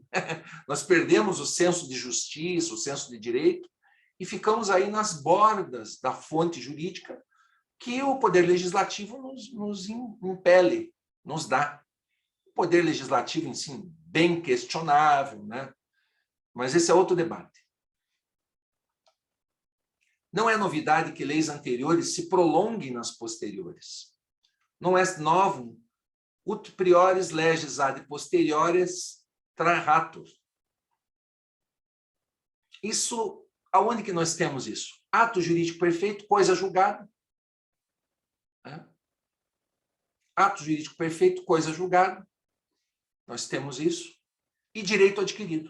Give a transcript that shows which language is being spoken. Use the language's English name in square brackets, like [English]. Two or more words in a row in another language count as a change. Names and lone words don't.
[Portuguese] Nós perdemos o senso de justiça, o senso de direito, e ficamos aí nas bordas da fonte jurídica que o Poder Legislativo nos impele, nos dá. O Poder Legislativo, em si, bem questionável, né? Mas esse é outro debate. Não é novidade que leis anteriores se prolonguem nas posteriores. [Latin] Não est novum ut priores leges ad posteriores trahatur. [Portuguese] Isso, aonde que nós temos isso? Ato jurídico perfeito, coisa julgada. Ato jurídico perfeito, coisa julgada. Nós temos isso. E direito adquirido.